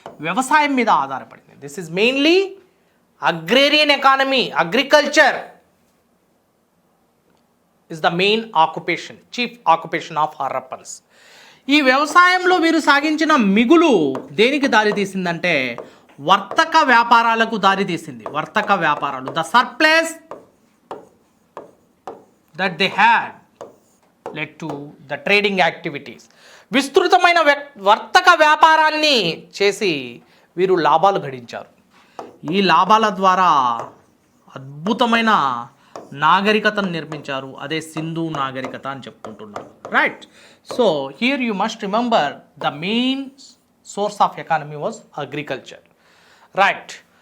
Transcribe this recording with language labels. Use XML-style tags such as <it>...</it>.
<te>వ్యవసాయం మీద ఆధారపడింది.</te> <en>This is mainly agrarian economy. Agriculture is the main occupation, chief occupation of Harappans.</en> <te>ఈ వ్యవసాయంలో వీరు సాగించిన మిగులు దేనికి దారి తీసిందంటే వర్తక వ్యాపారాలకు దారి తీసింది. వర్తక వ్యాపారాలు,</te> <en>The surplus that they had led to the trading activities.</en> <te>విస్తృతమైన వర్తక వ్యాపారాన్ని చేసి వీరు లాభాలు గడించారు. ఈ లాభాల ద్వారా అద్భుతమైన నాగరికతను నిర్మించారు. అదే సింధు నాగరికత అని చెప్పుకుంటున్నారు.</te> <en>Right. So here you must remember the main source of economy was agriculture. Right.</en>